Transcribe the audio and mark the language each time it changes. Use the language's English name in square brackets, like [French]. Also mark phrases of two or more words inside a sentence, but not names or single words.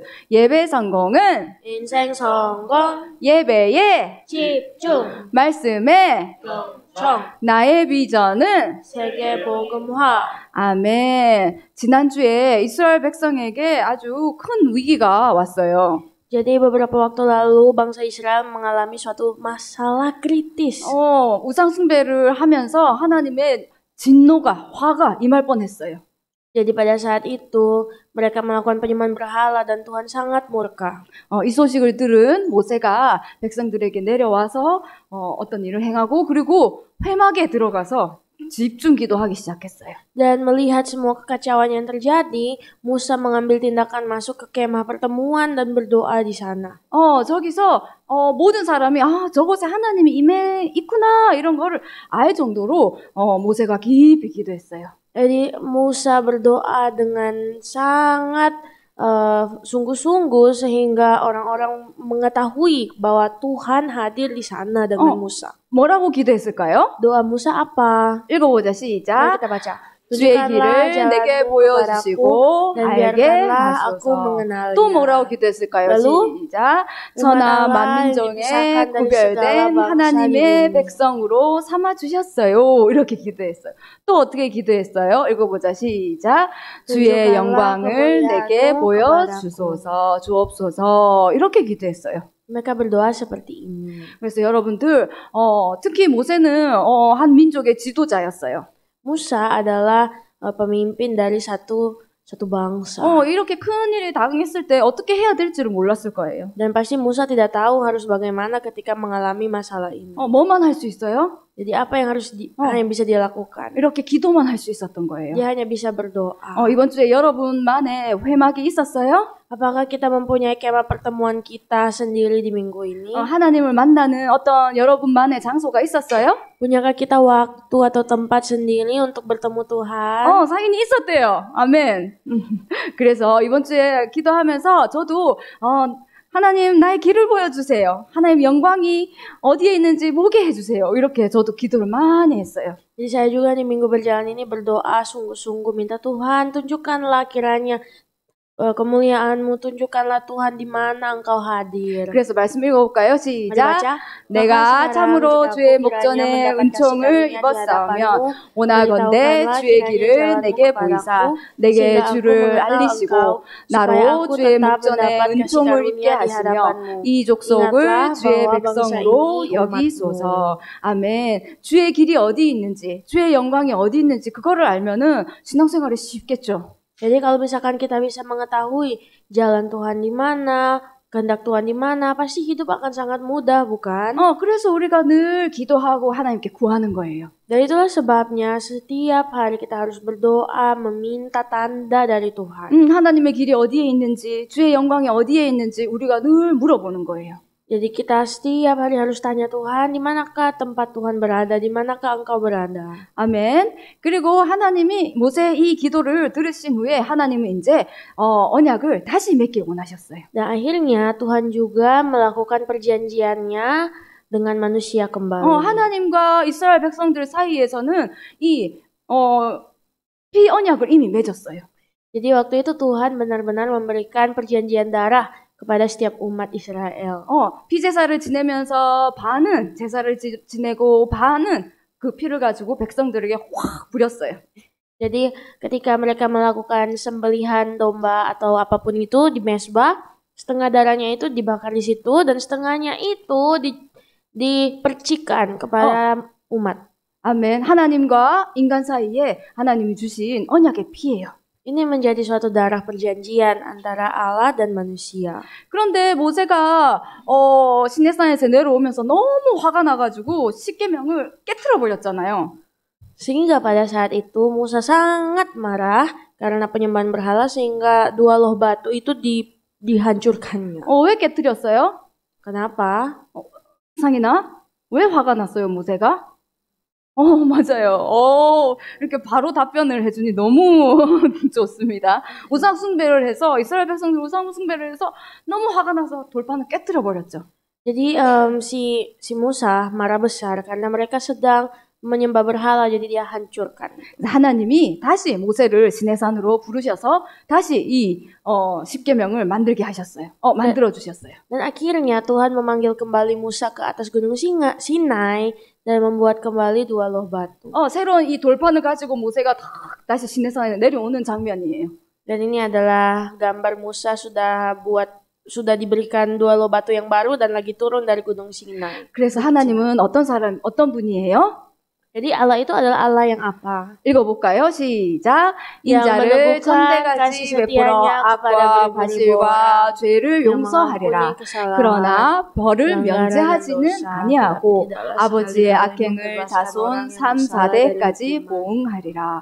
[Korean] 예배 성공은 인생 성공, 예배에 집중, 말씀에 경청, 나의 비전은 세계 복음화. 아멘. 지난주에 이스라엘 백성에게 아주 큰 위기가 왔어요. [Indonesian] Jadi beberapa waktu lalu bangsa Israel mengalami suatu masalah kritis. [Korean] 우상 숭배를 하면서 하나님의 진노가, 화가 임할 뻔했어요. [Indonesian] Jadi pada saat itu mereka melakukan penyembahan berhala dan Tuhan sangat murka. [Korean] 이 소식을 들은 모세가 백성들에게 내려와서 어떤 일을 행하고 그리고 회막에 들어가서 집중 기도하기 시작했어요. [Indonesian] Dan melihat semua kekacauan yang terjadi, Musa mengambil tindakan masuk ke kemah pertemuan dan berdoa di sana. [Korean] 저기서 모든 사람이 저곳에 하나님이 있구나 이런 거를 알 정도로 모세가 깊이 기도했어요. [Indonesian] Jadi Musa berdoa dengan sangat sungguh-sungguh sehingga orang-orang mengetahui bahwa Tuhan hadir di sana dengan Musa. [Korean] 뭐라고 기도했을까요? [Indonesian] Doa Musa apa? [Korean] 읽어보자. [Indonesian] Mari [Korean] 시작. [Indonesian] kita baca. [Korean] 주의 길을 내게 보여주시고 알게 하소서. 또 뭐라고 기도했을까요? 시작. 천하 만민중에 구별된 하나님의 백성으로 삼아주셨어요. 이렇게 기도했어요. 또 어떻게 기도했어요? 읽어보자. 시작. 주의 영광을 내게 보여주소서. 주옵소서. 이렇게 기도했어요. [Indonesian] Mereka berdoa seperti ini. [Korean] 그래서 여러분들 특히 모세는 한 민족의 지도자였어요. [Indonesian] Musa adalah pemimpin dari satu bangsa. [Korean] 이렇게 큰 일이 당했을 때 어떻게 해야 될지를 몰랐을 거예요. [Indonesian] Dan pasti Musa tidak tahu harus bagaimana ketika mengalami masalah ini. [Korean] 뭐만 할 수 있어요? [Indonesian] Jadi apa yang harus yang bisa dia lakukan? [Korean] 이렇게 기도만 할 수 있었던 거예요. [Indonesian] Dia hanya bisa berdoa. [Korean] 이번 주에 여러분만의 회막이 있었어요? [Indonesian] Apakah kita mempunyai kemah pertemuan kita sendiri di minggu ini? [Korean] 하나님을 만나는 어떤 여러분만의 장소가 있었어요? [Indonesian] Punyakah kita waktu atau tempat sendiri untuk bertemu Tuhan? [Korean] 상인이 있었대요. 아멘. 그래서 이번 주에 기도하면서 저도 하나님 나의 길을 보여주세요. 하나님 영광이 어디에 있는지 보게 해주세요. 이렇게 저도 기도를 많이 했어요. [Indonesian] Jadi saya juga di minggu berjalan ini berdoa sungguh-sungguh minta Tuhan tunjukkanlah kiranya kemuliaan-Mu, tunjukkanlah Tuhan di mana Engkau hadir. [Korean] 그래서 말씀 읽어볼까요? 시작. 내가 참으로 주의 목전에 은총을 입었사오며 원하건대 주의 길을 내게 보이사 내게 주를 알리시고 나로 주의 목전에 은총을 입게 하시며 이 족속을 주의 백성으로 여기소서. 아멘. 주의 길이 어디 있는지, 주의 영광이 어디 있는지 그거를 알면은 신앙생활이 쉽겠죠. [Indonesian] Jadi kalau misalkan kita bisa mengetahui jalan Tuhan di mana, kehendak Tuhan di mana, pasti hidup akan sangat mudah, bukan? [Korean] 그래서 우리가 늘 기도하고 하나님께 구하는 거예요. [Indonesian] Dan itulah sebabnya setiap hari kita harus berdoa, meminta tanda dari Tuhan. [Korean] 하나님의 길이 어디에 있는지, 주의 영광이 어디에 있는지 우리가 늘 물어보는 거예요. [Indonesian] Jadi kita setiap hari harus tanya Tuhan, di manakah tempat Tuhan berada, di manakah Engkau berada. [Korean] 아멘. 그리고 하나님이 모세의 이 기도를 들으신 후에 하나님은 이제 언약을 다시 맺길 원하셨어요. [Indonesian] Dan akhirnya Tuhan juga melakukan perjanjiannya dengan manusia kembali. [Korean] 하나님과 이스라엘 백성들 사이에서는 이 피 언약을 이미 맺었어요. [Indonesian] Jadi waktu itu Tuhan benar-benar memberikan perjanjian darah kepada setiap umat Israel. [Korean] 피제사를 지내면서 반은 제사를 지내고 반은 그 피를 가지고 백성들에게 확 뿌렸어요. [Indonesian] Jadi ketika mereka melakukan sembelihan domba atau apapun itu di mezbah, setengah darahnya itu dibakar di situ dan setengahnya itu dipercikan kepada umat. [Korean] 아멘. 하나님과 인간 사이에 하나님이 주신 언약의 피예요. [Indonesian] Ini menjadi suatu darah perjanjian antara Allah dan manusia. [Korean] 그런데 모세가 시내산에서 내려오면서 너무 화가 나가지고 십계명을 깨트려 버렸잖아요. [Indonesian] Sehingga pada saat itu Musa sangat marah karena penyembahan berhala sehingga dua loh batu itu dihancurkannya. [Korean] 왜 깨트렸어요? [Indonesian] Kenapa? [Korean] 상이나? 왜 화가 났어요, 모세가? 맞아요. 이렇게 바로 답변을 해주니 너무 좋습니다. 우상 숭배를 해서, 이스라엘 백성들 우상 숭배를 해서 너무 화가 나서 돌판을 깨트려 버렸죠. [Indonesian] Jadi si Musa marah besar karena mereka sedang menyembah berhala, jadi dia hancurkan. [Korean] 하나님이 다시 모세를 시내산으로 부르셔서 다시 이 십계명을 만들게 하셨어요. 만들어 주셨어요. [Indonesian] Dan akhirnya Tuhan memanggil kembali Musa ke atas gunung Sinai dan membuat kembali dua loh batu. [Korean] 새로운 이 돌판을 가지고 모세가 다시 시내산에 내려오는 장면이에요. [Indonesian] Dan ini adalah gambar Musa sudah diberikan dua loh batu yang baru dan lagi turun dari gunung Sinai. [Korean] 그래서 하나님은 어떤 분이에요? [Indonesian] Jadi Allah itu adalah Allah yang apa? [Korean] 읽어볼까요? 시작. 인자를 천대같이 베풀어 악과 과실과 죄를 용서하리라. 그러나 벌을 면제하지는 아니하고 아버지의 악행을 자손 3, 4대까지 보응하리라.